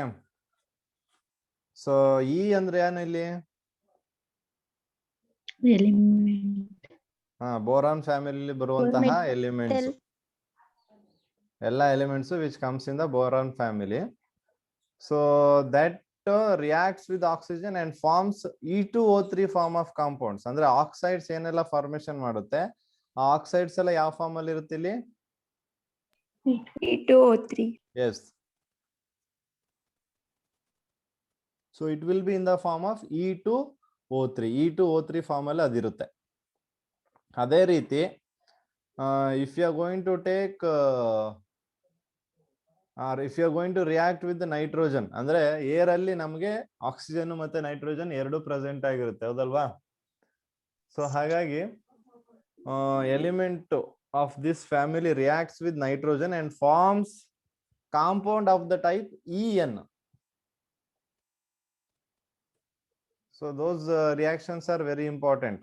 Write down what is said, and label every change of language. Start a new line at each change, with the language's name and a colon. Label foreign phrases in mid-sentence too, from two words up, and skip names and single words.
Kannada: ಸೊ ಈ ಅಂದ್ರೆ ಏನು ಇಲ್ಲಿ?
English: boron family ಬರುವಂತಹ ಎಲಿಮೆಂಟ್ಸ್, ಎಲ್ಲ elements which comes in the boron family. so that reacts with oxygen and forms E2O3 form of compounds.
Kannada: ಅಂದ್ರೆ ಆಕ್ಸೈಡ್ಸ್ ಏನೆಲ್ಲ ಫಾರ್ಮೇಶನ್ ಮಾಡುತ್ತೆ ಆ ಆಕ್ಸೈಡ್ಸ್ ಎಲ್ಲ ಯಾವ ಫಾರ್ಮ್ ಅಲ್ಲಿ ಇರುತ್ತೆ ಇಲ್ಲಿ? E2O3.
English: Yes. So it will be in the form of E2O3.
Kannada: E2O3 ಫಾರ್ಮ್ ಅಲ್ಲಿ ಅದಿರುತ್ತೆ. ಅದೇ ರೀತಿ
English: if you are going to take or if you are going to react with the nitrogen,
Kannada: ಅಂದ್ರೆ ಏರ್ ಅಲ್ಲಿ ನಮಗೆ ಆಕ್ಸಿಜನ್ ಮತ್ತೆ ನೈಟ್ರೋಜನ್ ಎರಡು ಪ್ರೆಸೆಂಟ್ ಆಗಿರುತ್ತೆ, ಹೌದಲ್ವಾ?
English: ಸೊ ಹಾಗಾಗಿ element of this family reacts with nitrogen and forms compound of the type En. So those reactions are very important.